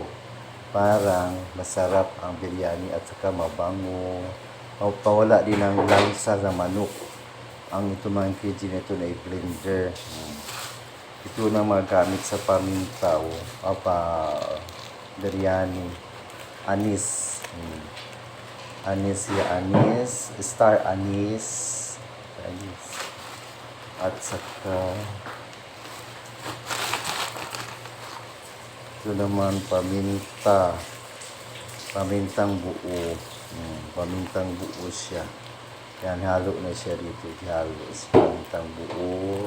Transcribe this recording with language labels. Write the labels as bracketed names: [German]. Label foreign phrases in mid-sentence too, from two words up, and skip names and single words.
[Filipino] Parang masarap ang biryani at saka mabango. Pawala din ang lansa ng manok. Ang ito mga ingredient nito na i-blender. Ito na magamit sa paminta o biryani. Anis. Anis ya anis. [English] Star anis. Anis. [Filipino] At saka ito naman paminta. Pamintang buo. Pamintang buo siya. Yan, halo na siya dito. Halo sa pamintang buo.